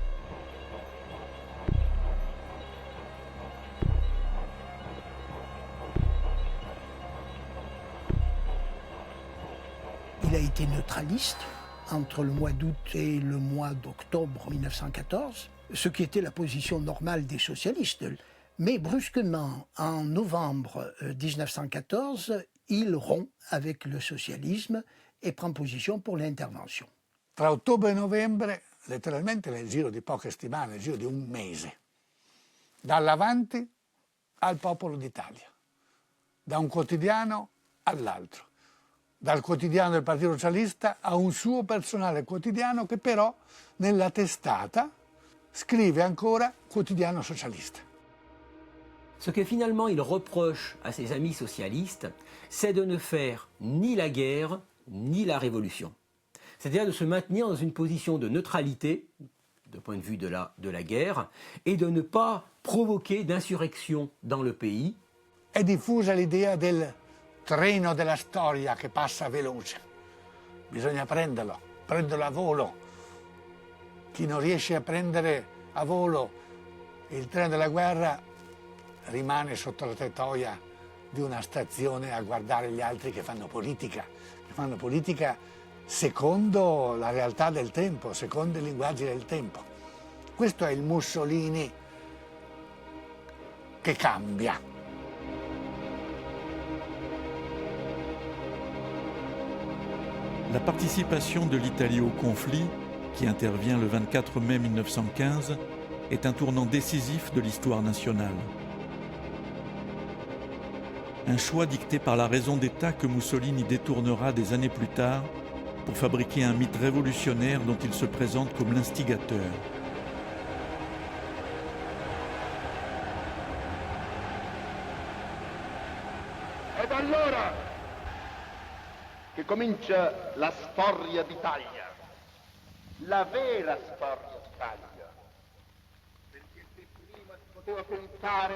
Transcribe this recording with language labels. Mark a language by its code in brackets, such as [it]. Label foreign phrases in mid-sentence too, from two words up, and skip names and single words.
[fr] Il a été neutraliste entre le mois d'août et le mois d'octobre 1914, ce qui était la position normale des socialistes. Mais brusquement, en novembre 1914, il rompt avec le socialisme e prend position pour l'intervention. [it] Tra ottobre e novembre, letteralmente nel giro di poche settimane, nel giro di un mese, dall'Avanti al Popolo d'Italia, da un quotidiano all'altro, dal quotidiano del Partito Socialista a un suo personale quotidiano che però nella testata scrive ancora quotidiano socialista. [fr] Ce que finalement il reproche à ses amis socialistes, c'est de ne faire ni la guerre ni la révolution. C'est-à-dire de se maintenir dans une position de neutralité, du point de vue de la guerre, et de ne pas provoquer d'insurrection dans le pays. [it] È diffusa l'idea del treno della storia che passa veloce. Bisogna prenderlo a volo. Chi non riesce a prendere a volo il treno della guerra rimane sotto la tettoia di una stazione a guardare gli altri che fanno politica secondo la realtà del tempo, secondo i linguaggi del tempo. Questo è il Mussolini che cambia. [fr] La participation de l'Italie au conflit, qui intervient le 24 mai 1915, est un tournant décisif de l'histoire nationale. Un choix dicté par la raison d'État que Mussolini détournera des années plus tard pour fabriquer un mythe révolutionnaire dont il se présente comme l'instigateur. [it] Ed allora che comincia la storia d'Italia, la vera storia d'Italia, perché se prima si poteva pensare